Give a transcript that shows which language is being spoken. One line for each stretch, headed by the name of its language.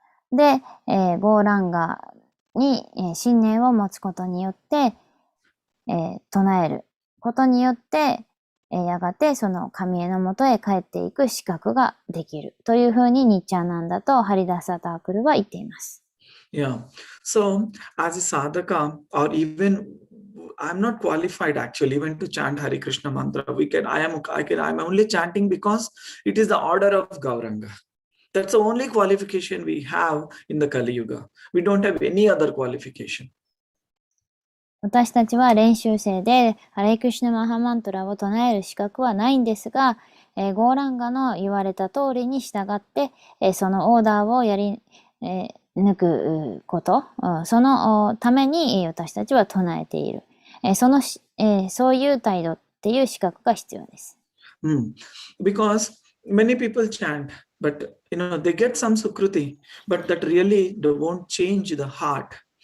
Japanese: で、ゴーランガに、信念を持つことによって、唱えることによって、やがてその神へのもとへ帰っていく資格ができるというふうにニッチャーナンダとハリダサタークルは言っています。
English: Yeah. So, as a sadhaka, or even I'm not qualified actually even to chant Hare Krishna mantra. I'm only chanting because it is the order of Gauranga. That's the only qualification we have in the Kali Yuga. We don't have any other qualification.
Japanese: 私たちは練習生でハレークリシュナマハマントラを唱える資格はないんですが、ゴーランガの言われた通りに従って、そのオーダーをやり、抜くこと、そのために私たちは唱えている。そういう態度っていう資格が必要です。
English: Because many people chant, but they get some sukruti, but that really won't change the heart.